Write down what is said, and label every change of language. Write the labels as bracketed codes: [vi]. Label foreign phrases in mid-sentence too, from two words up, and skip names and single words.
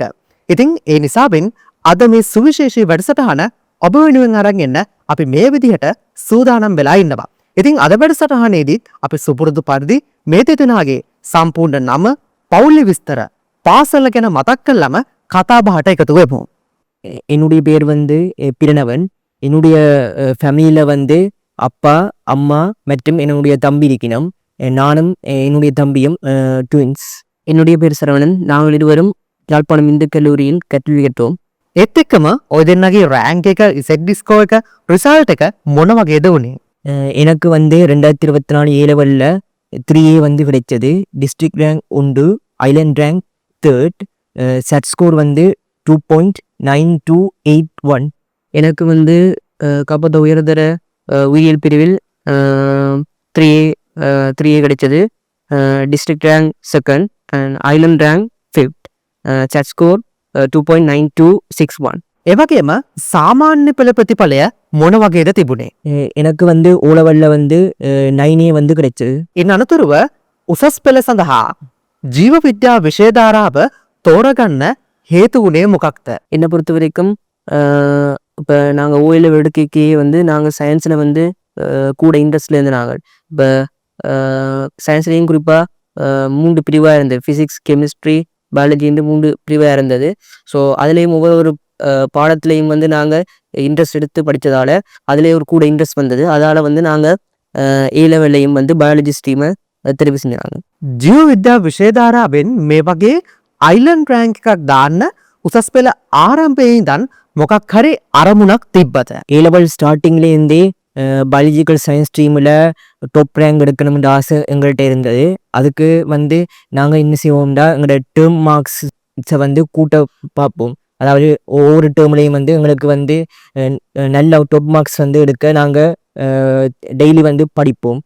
[si] ඉතින් ඒ නිසාවෙන් අද මේ සුවිශේෂී වැඩසටහන ඔබ වෙනුවෙන් අරන් එන්න අපි මේ විදිහට සූදානම් වෙලා ඉන්නවා. ඉතින් අද වැඩසටහනේදීත් අපි සුපුරුදු පරිදි මේ දෙදෙනාගේ සම්පූර්ණ නම, පවුලේ විස්තර, பாசல ගැන මතක් කළාම කතා බහට එකතු වෙමු. [ta] என்னுடைய பேர் பிரணவன். என்னுடைய ஃபேமிலியில் அப்பா அம்மா மற்றும் என்னுடைய தம்பி இருக்கணும். நானும் என்னுடைய தம்பியும் ட்வின்ஸ். என்னுடைய பேர் சரவணன். நாங்கள் இருவரும் யாழ்ப்பாணம் இந்து கல்லூரியில் கல்வி கற்றோம். [si] ඒත් එක්කම ඔය දෙන්නගේ රෑන්ක් එක [en] Z score [si] එක රිසල්ට් එක මොන වගේද වුණේ? [ta] எனக்கு வந்து 2024 ஏலவல்ல 3A வந்து கிடைச்சது. [en] District rank 1, island rank 3rd, Z score வந்து 2.9281. [ta] எனக்கு வந்து காப்பத்த உயர்தர உயிரியல் பிரிவில் 3A கிடைச்சது. [en] District rank 2nd and island rank 5th, Z score 2.9261. [si] ඒ වගේම සාමාන්‍ය පෙළ ප්‍රතිඵලය මොන වගේද තිබුණේ? [ta] எனக்கு வந்து ஓலவல்ல வந்து 9A வந்து கிடைச்சது. [si] ඉන් අනතුරුව උසස් පෙළ සඳහා ජීව විද්‍යා විෂයධාරාව තෝරගන්න හේතු වුණේ මොකක්ද? [ta] என்னை பொறுத்த வரைக்கும் இப்போ நாங்கள் ஓயில் எடுக்கைக்கே வந்து நாங்கள் சயின்ஸில் வந்து கூட இன்ட்ரெஸ்டில் இருந்து நாங்கள் இப்போ சயின்ஸ்லேயும் குறிப்பாக 3 பிரிவாக இருந்தது. [en] physics, chemistry, [ta] பயாலஜின்னு 3 பிரிவாக இருந்தது. ஸோ அதுலேயும் ஒவ்வொரு பாடத்துலேயும் வந்து நாங்கள் இன்ட்ரெஸ்ட் எடுத்து படித்ததால் அதுலேயே ஒரு கூட இன்ட்ரெஸ்ட் வந்தது. அதால் வந்து நாங்கள் ஏ லெவல்லையும் வந்து [en] biology stream [ta] தெரிவு செஞ்சாங்க. [si] ජීව විද්‍යා විෂයධාරාවෙන් මේ වගේ [en] island rank [si] එකක් දාන්න උසස් පෙළ ආරම්භයේ ඉඳන් මොකක් හරි අරමුණක් තිබ්බද? [en] A level [ta] ஸ்டார்டிங்லேருந்தே [en] biological science [ta] ஸ்ட்ரீமில் [en] top rank [ta] எடுக்கணும்ன்ற ஆசை எங்கள்கிட்ட இருந்தது. அதுக்கு வந்து நாங்கள் என்ன செய்வோம்னா எங்களோட [en] term marks [ta] வந்து கூட்ட பார்ப்போம். அதாவது ஒவ்வொரு டேர்ம்லேயும் வந்து எங்களுக்கு வந்து நல்ல [en] top marks [ta] வந்து எடுக்க நாங்கள் டெய்லி வந்து படிப்போம்.